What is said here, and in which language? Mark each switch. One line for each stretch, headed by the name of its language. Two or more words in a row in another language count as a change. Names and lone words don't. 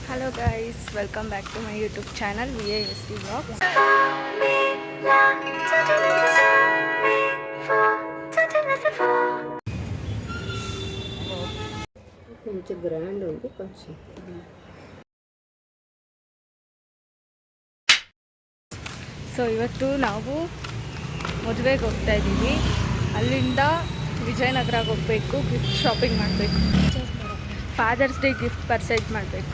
English: Hello guys, welcome back to my YouTube channel VASD Vlogs.
Telugu: కొంచెం గ్రాండ్ ఉంది కొంచెం.
Kannada: ಸೊ ಇವತ್ತು ನಾವು ಮದುವೆಗೆ ಹೋಗ್ತಾ ಇದ್ದೀವಿ. ಅಲ್ಲಿಂದ ವಿಜಯನಗರಕ್ಕೆ ಹೋಗಬೇಕು,
English: gift shopping
Kannada: ಮಾಡಬೇಕು,
English: Father's Day gift purchase
Kannada: ಮಾಡಬೇಕು.